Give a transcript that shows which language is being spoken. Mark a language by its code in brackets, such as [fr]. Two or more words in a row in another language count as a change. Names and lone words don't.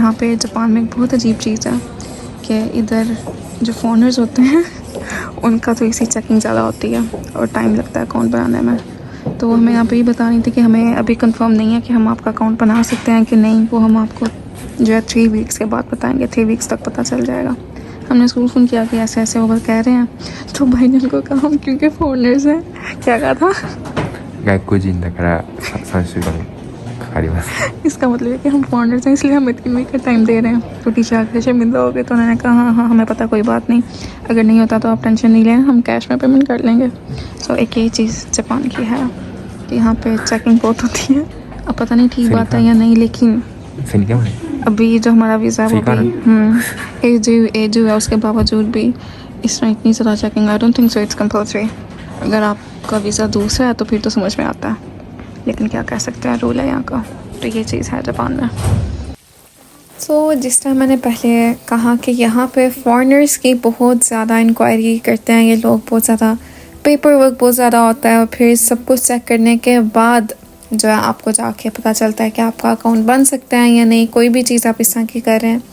[hi] यहाँ पे जापान में एक बहुत अजीब चीज़ है कि इधर जो फ़ॉरनर्स होते हैं उनका तो इसी चेकिंग ज़्यादा होती है और टाइम लगता है अकाउंट बनाने में। तो हमें यहाँ पे ही बता रही थी कि हमें अभी कंफर्म नहीं है कि हम आपका अकाउंट बना सकते हैं कि नहीं, वो हम आपको जो है 3 वीक्स के बाद बताएंगे। 3 वीक्स तक पता चल जाएगा। हमने स्कूल फ़ोन किया कि ऐसे ऐसे वो कह रहे हैं, तो भाई ने उनको कहा हम क्योंकि फॉरनर्स हैं, क्या कहा था, [ja] 外国人だから3週間かかります [hi] इसका मतलब है कि हम फॉरनर्स हैं इसलिए हम 3 वीक का टाइम दे रहे हैं। तो टीचर आके शर्मिंदा हो गए, तो उन्होंने कहा हाँ हाँ हमें पता, कोई बात नहीं, अगर नहीं होता तो आप टेंशन नहीं लें, हम कैश में पेमेंट कर लेंगे। सो एक ये चीज़ जापान की है कि यहाँ पे चेकिंग बहुत होती है। अब पता नहीं ठीक बात है या नहीं, लेकिन [ja] それにでもね [hi] अभी जो हमारा वीज़ा है वो भी एज है, उसके बावजूद भी इस तरह इतनी ज़्यादा चेकिंग, [en] I don't think so it's compulsory. [hi] अगर आपका वीज़ा दूसरा है तो फिर तो समझ में आता है, लेकिन क्या कह सकते हैं, रूल है यहाँ का। तो ये चीज़ है जापान में। तो जिस तरह मैंने पहले कहा कि यहाँ पे फॉरेनर्स की बहुत ज़्यादा इंक्वायरी करते हैं ये लोग, बहुत ज़्यादा [en] paper work [hi] बहुत ज़्यादा होता है, और फिर सब कुछ चेक करने के बाद जो है आपको जाके पता चलता है कि आपका अकाउंट बन सकता है या नहीं, कोई भी चीज़ आप इस तरह की कर रहे हैं।